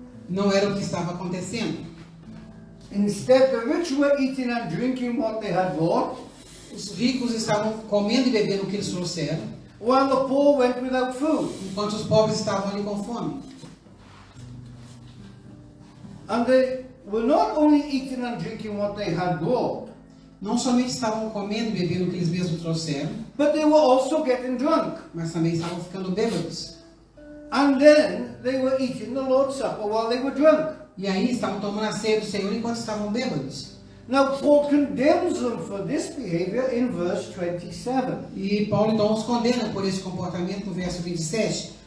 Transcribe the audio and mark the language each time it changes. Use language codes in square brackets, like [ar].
[pt] não era o que estava acontecendo. [en] Instead, the rich were eating and drinking what they had bought, [pt] Os ricos estavam comendo e bebendo o que eles trouxeram, [en] while the poor went without food. [pt] enquanto os pobres estavam ali com fome. [en] And they were not only eating and drinking what they had bought, [pt] Não somente estavam comendo e bebendo o que eles mesmos trouxeram, [en] but they were also getting drunk. [pt] mas também estavam ficando bêbados. [en] And then they were eating the Lord's Supper while they were drunk. [pt] E aí estavam tomando a ceia do Senhor enquanto estavam bêbados. [en] Now, Paul condemns them for this behavior in verse 27. [pt] E Paulo então os condena por esse comportamento no verso 27.